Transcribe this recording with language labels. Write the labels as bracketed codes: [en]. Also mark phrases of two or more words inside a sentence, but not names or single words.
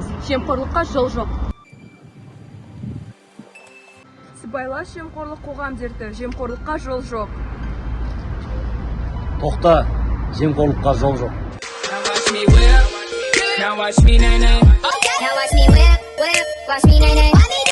[kk] Жемқорлыққа жол жоқ. Сыбайлас жемқорлық қоғам дерті, жемқорлыққа жол жоқ. Тоқта, жемқорлыққа жол жоқ. [en] Now watch me nay nay. Now watch me whip, watch me nay nay.